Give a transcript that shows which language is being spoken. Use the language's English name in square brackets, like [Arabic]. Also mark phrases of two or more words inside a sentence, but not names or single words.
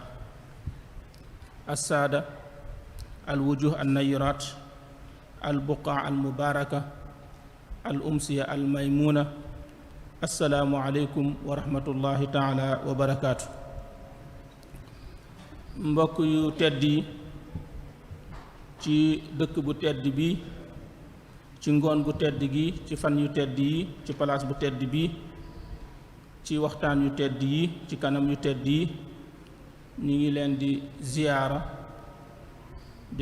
[Arabic] السادة الوجوه النيرات البقاع المباركة الأمسية الميمونة السلام عليكم ورحمة الله تعالى وبركاته. [Wolof] mbokk yu tedd yi ci dëkk bu tedd bi ci ngoon gu tedd gi ci fan yu tedd yi ci palaas bu tedd bi ci waxtaan yu tedd yi ci kanam yu tedd yi ñu ngi leen di ziyaara di